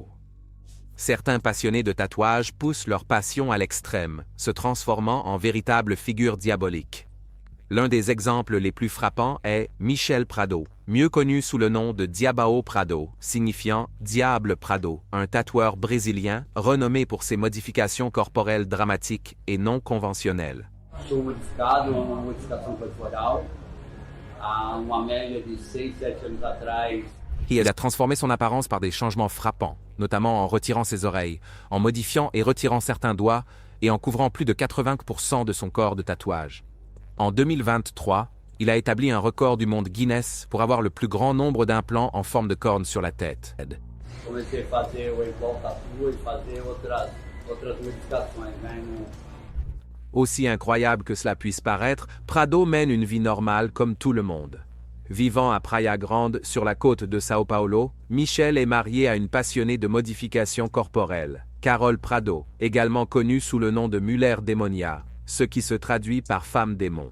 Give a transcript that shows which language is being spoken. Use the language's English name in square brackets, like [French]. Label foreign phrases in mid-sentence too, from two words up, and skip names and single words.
[French] Certains passionnés de tatouage poussent leur passion à l'extrême, se transformant en véritables figures diaboliques. L'un des exemples les plus frappants est Michel Prado, mieux connu sous le nom de Diabao Prado, signifiant Diable Prado, un tatoueur brésilien renommé pour ses modifications corporelles dramatiques et non conventionnelles. [Portuguese] Sou modificado, uma modificação corporal. Há uma média de 6, 7 anos atrás, [French] Il a transformé son apparence par des changements frappants, notamment en retirant ses oreilles, en modifiant et retirant certains doigts et en couvrant plus de 80% de son corps de tatouages. En 2023, il a établi un record du monde Guinness pour avoir le plus grand nombre d'implants en forme de corne sur la tête. [Portuguese] Comecei a fazer o igual tatu e fazer outras modificações, né? [French] Aussi incroyable que cela puisse paraître, Prado mène une vie normale comme tout le monde. Vivant à Praia Grande, sur la côte de Sao Paulo, Michel est marié à une passionnée de modification corporelle, Carole Prado, également connue sous le nom de Muller Démonia, ce qui se traduit par femme démon.